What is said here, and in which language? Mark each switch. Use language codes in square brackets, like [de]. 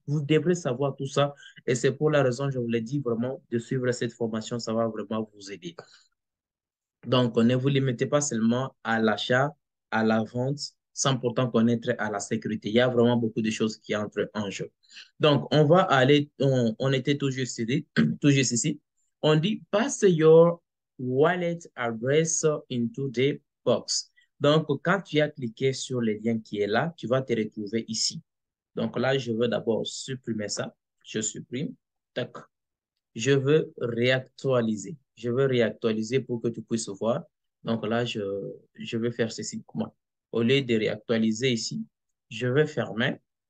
[fr] Vous devrez savoir tout ça et c'est pour la raison, je vous l'ai dit vraiment, de suivre cette formation, ça va vraiment vous aider. Donc, ne vous limitez pas seulement à l'achat, à la vente, sans pourtant connaître à la sécurité. Il y a vraiment beaucoup de choses qui entrent en jeu. Donc, on va aller, on était toujours ici, toujours ici. [en] On dit, pass your wallet address into the box. [fr] Donc, quand tu as cliqué sur le lien qui est là, tu vas te retrouver ici. Donc là, je veux d'abord supprimer ça. Je supprime. Tac. Je veux réactualiser. Je veux réactualiser pour que tu puisses voir. Donc là, je vais faire ceci. Moi. Au lieu de réactualiser ici, je vais fermer.